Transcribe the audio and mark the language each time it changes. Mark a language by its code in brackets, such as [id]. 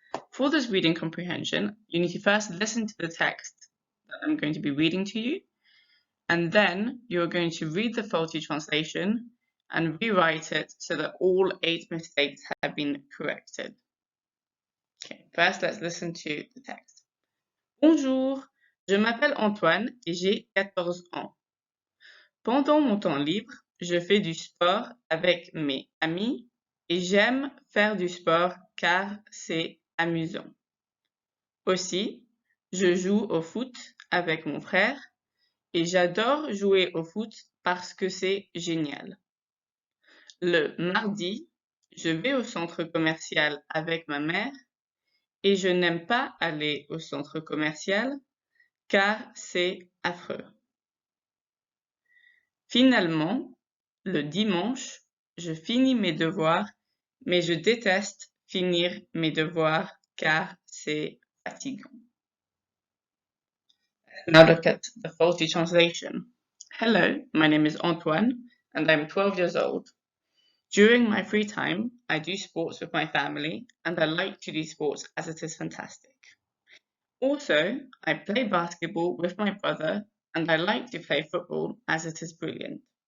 [en] For this reading comprehension, you need to first listen to the text that I'm going to be reading to you, and then you're going to read the faulty translation and rewrite it so that all 8 mistakes have been corrected. Okay, first let's listen to the text. [fr] Bonjour, je m'appelle Antoine et j'ai 14 ans. Pendant mon temps libre, je fais du sport avec mes amis et j'aime faire du sport car c'est amusant. Aussi, je joue au foot avec mon frère et j'adore jouer au foot parce que c'est génial. Le mardi, je vais au centre commercial avec ma mère et je n'aime pas aller au centre commercial car c'est affreux. Finalement, le dimanche, je finis mes devoirs, mais je déteste finir mes devoirs car c'est fatigant. [en] Now look at the faulty translation. Hello, my name is Antoine, and I'm 12 years old. During my free time, I do sports with my family, and I like to do sports as it is fantastic. Also, I play basketball with my brother, and I like to play football as it is brilliant.